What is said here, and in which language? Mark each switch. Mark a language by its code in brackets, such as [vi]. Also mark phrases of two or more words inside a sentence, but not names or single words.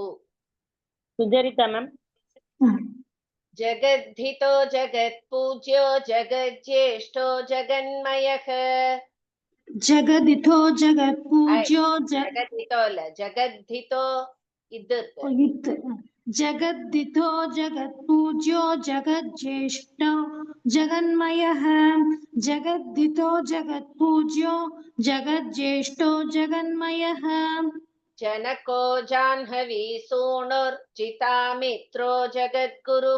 [ta] சுஜரிதா மேம். [sa] जगद्धितो जगत् पूज्यो जगत् ज्येष्ठो जगन्मयः. जगद्धितो जगत् पूज्यो [ta] ஜகத்ஹிதோ இல்ல, ஜகத்ஹிதோ இது [sa] जगद्दितो जगत्पूज्यो जगज्जेष्ठो जगन्मयः जगद्दितो जगत्पूज्यो जगज्जेष्ठो जगन्मयः जनको जाह्नवी सूनुर्जितामित्रो जगद्गुरुः